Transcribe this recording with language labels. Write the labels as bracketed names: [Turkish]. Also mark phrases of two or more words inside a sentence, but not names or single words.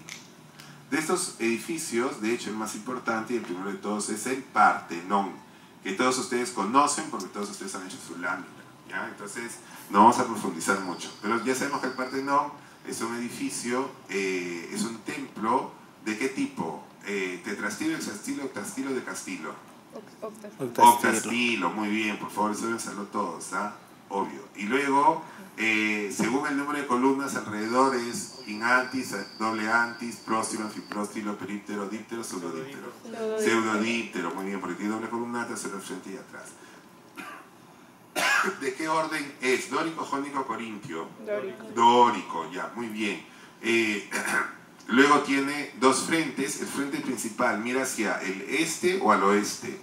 [Spanish] De estos edificios, de hecho, el más importante y el primero de todos es el Partenón, que todos ustedes conocen porque todos ustedes han hecho su lámina, ¿ya? Entonces, no vamos a profundizar mucho. Pero ya sabemos que el Partenón es un edificio, es un templo, ¿de qué tipo? ¿Tetrastilo, hexastilo, octastilo, decastilo? Octastilo, muy bien, por favor, eso deben saberlo todos, ¿ah? Obvio. Y luego, según el número de columnas alrededor es in antis, doble antis, próximo, anfipróstilo, períptero, díptero, pseudodíptero. Pseudodíptero, muy bien, porque tiene doble columna, tercero frente y atrás. ¿De qué orden es? ¿Dórico, jónico, corintio? Dórico. Dórico, ya, muy bien. Luego tiene 2 frentes. El frente principal mira hacia el este o al oeste.